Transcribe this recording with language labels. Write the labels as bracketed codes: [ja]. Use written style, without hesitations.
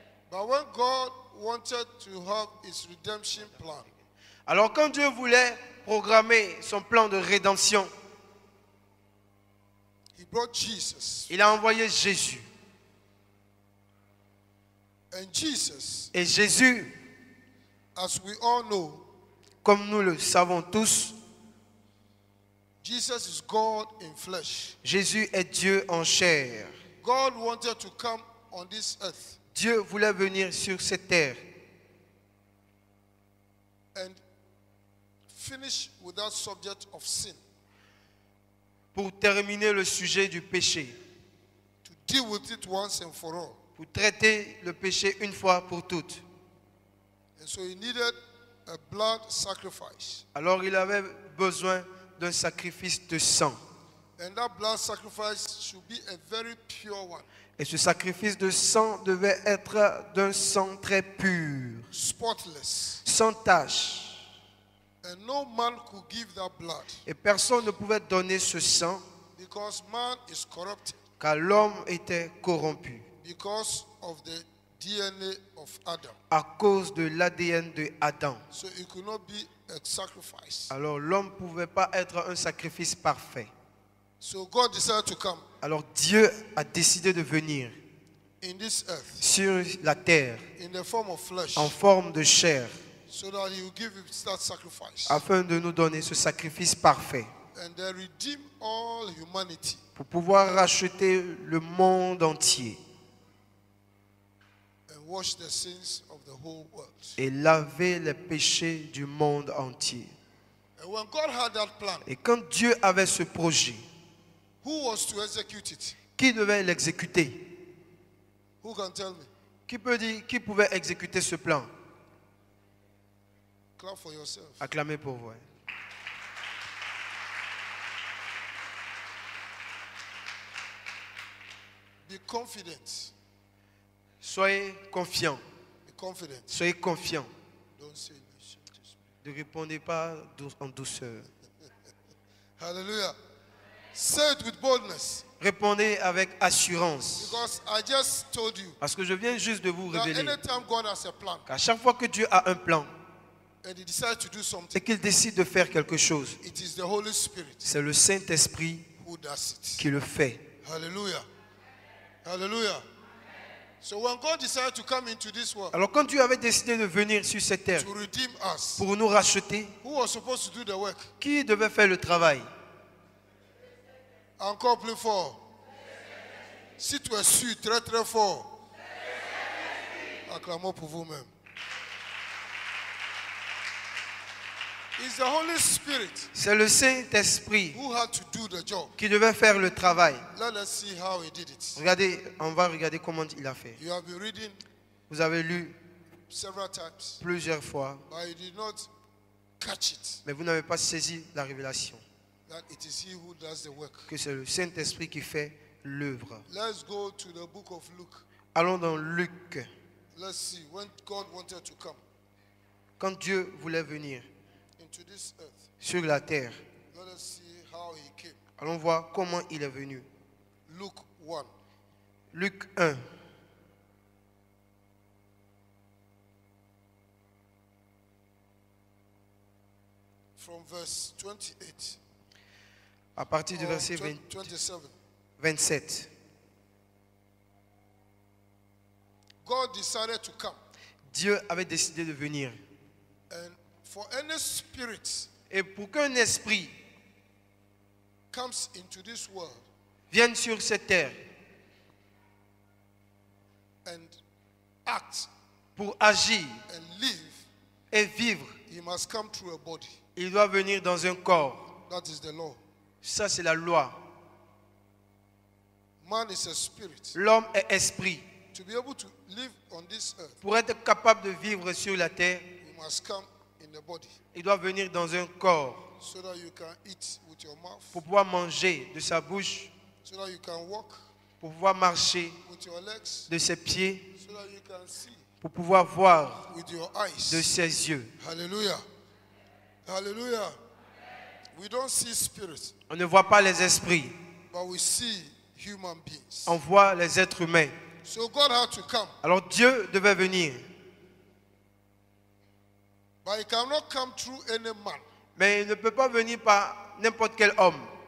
[en] But when God wanted to have his redemption plan, [fr] Alors quand Dieu voulait programmer son plan de rédemption, [en] he brought Jesus. [fr] il a envoyé Jésus. [en] And Jesus, [fr] Et Jésus, [en] as we all know, [fr] comme nous le savons tous, [en] Jesus is God in flesh. [fr] Jésus est Dieu en chair. [en] God wanted to come on this earth [fr] Dieu voulait venir sur cette terre [en] and finish with that subject of sin, [fr] pour terminer le sujet du péché, [en] to deal with it once and for all. [fr] pour traiter le péché une fois pour toutes. [en] And so he needed a blood sacrifice. [fr] Alors il avait besoin d'un sacrifice de sang. [en] And that blood sacrifice should be a very pure one, [fr] Et ce sacrifice de sang devait être d'un sang très pur, [en] spotless. [fr] sans tache. [en] And no man could give that blood [fr] Et personne ne pouvait donner ce sang [en] because man is corrupted [fr] car l'homme était corrompu [en] because of the DNA of Adam. [fr] à cause de l'ADN de Adam. [en] So it could not be a sacrifice. [fr] Alors l'homme ne pouvait pas être un sacrifice parfait. [en] So God decided to come [fr] Alors Dieu a décidé de venir [en] in this earth [fr] sur la terre [en] in the form of flesh [fr] en forme de chair [en] so that he will give us that sacrifice [fr] afin de nous donner ce sacrifice parfait [en] and then redeem all humanity [fr] pour pouvoir racheter le monde entier [en] and wash the sins of the whole world. [fr] et laver les péchés du monde entier. [en] And when God had that plan, [fr] Et quand Dieu avait ce projet, [en] who was to execute it? [fr] qui devait l'exécuter? [en] Who can tell me? [fr] Qui peut dire qui pouvait exécuter ce plan? [en] Clap for yourself. [fr] Acclamez pour vous. [en] Be confident. [fr] Soyez confiants. [en] Be confident. [fr] Soyez confiants. [en] Don't say no. [fr] Ne répondez pas en douceur. [en] Hallelujah. Say it with boldness. [fr] Répondez avec assurance. [en] Because I just told you [fr] Parce que je viens juste de vous [en] that [fr] révéler [en] anytime God has a plan, [fr] qu'à chaque fois que Dieu a un plan, [en] and he decides to do [fr] et [en] something, [fr] qu'il décide de faire quelque chose, [en] it is the Holy Spirit [fr] c'est le Saint-Esprit [en] who does it. [fr] qui le fait. Hallelujah. Hallelujah. [en] So when God decided to come into this world [fr] Alors quand Dieu avait décidé de venir sur cette terre [en] to redeem us, [fr] pour nous racheter, [en] who was supposed to do the work? [fr] qui devait faire le travail? Encore plus fort. Si tu es sûr, très très fort. Acclamons pour vous-même. [en] It's the Holy Spirit [fr] C'est le Saint-Esprit [en] who had to do the job. [fr] qui devait faire le travail. [en] Let us see how he did it. [fr] Regardez, on va regarder comment il a fait. [en] You have been reading [fr] Vous avez lu [en] several times, [fr] plusieurs fois, [en] but you did not catch it. [fr] mais vous n'avez pas saisi la révélation, [en] That it is he who does the work. [fr] que c'est le Saint-Esprit qui fait l'œuvre. [en] Let's go to the book of Luke. [fr] Allons dans Luc. [en] Let's see when God wanted to come [fr] Quand Dieu voulait venir [en] into this earth. [fr] sur la terre, [en] Let us see how he came. [fr] allons voir comment il est venu. [en] Luke 1. [fr] Luc 1, [en] From verse 28. [fr] à partir du [en] or [fr] verset [en] 27. [fr] 27. [en] God decided to come. [fr] Dieu avait décidé de venir. [en] And for any spirit [fr] Et pour qu'un esprit [en] comes into this world [fr] vienne sur cette terre [en] and act [fr] pour agir [en] and live, [fr] et vivre, [en] he must come through a body. [fr] il doit venir dans un corps. [en] That is the law. [fr] Ça, c'est la loi. [en] Man is a spirit. [fr] L'homme est esprit. [en] To be able to live on this earth, [fr] Pour être capable de vivre sur la terre, [en] we must come in the body [fr] il doit venir dans un corps [en] so that you can eat with your mouth, [fr] pour pouvoir manger de sa bouche, [en] so that you can walk [fr] pour pouvoir marcher [en] with your legs, [fr] de ses pieds, [en] so that you can see [fr] pour pouvoir voir [en] with your [fr] de [en] eyes. [fr] ses yeux. [en] Hallelujah. Hallelujah. We don't see spirits, [fr] On ne voit pas les esprits, [en] but we see human beings. [fr] on voit les êtres humains. [en] So God had to come, [fr] Alors Dieu devait venir, [en] but he cannot come through any man. [fr] mais il ne peut pas venir par n'importe quel homme.